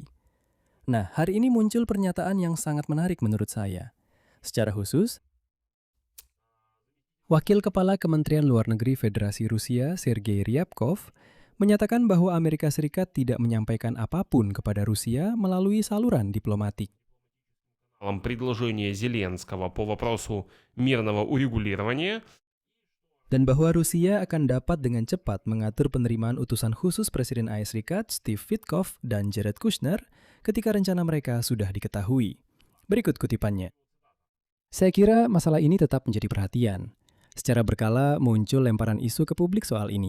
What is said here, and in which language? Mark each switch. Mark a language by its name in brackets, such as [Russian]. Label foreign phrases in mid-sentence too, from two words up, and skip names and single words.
[Indonesian] Nah, hari ini muncul pernyataan yang sangat menarik menurut saya. Secara khusus, Wakil Kepala Kementerian Luar Negeri Federasi Rusia, Sergei Ryabkov, menyatakan bahwa Amerika Serikat tidak menyampaikan apapun kepada Rusia melalui saluran diplomatik. [Russian] Предложение Зеленского по вопросу мирного урегулирования [Indonesian] Dan bahwa Rusia akan dapat dengan cepat mengatur penerimaan utusan khusus Presiden AS Serikat Steve Witkoff dan Jared Kushner ketika rencana mereka sudah diketahui. Berikut kutipannya. Saya kira masalah ini tetap menjadi perhatian. Secara berkala muncul lemparan isu ke publik soal ini.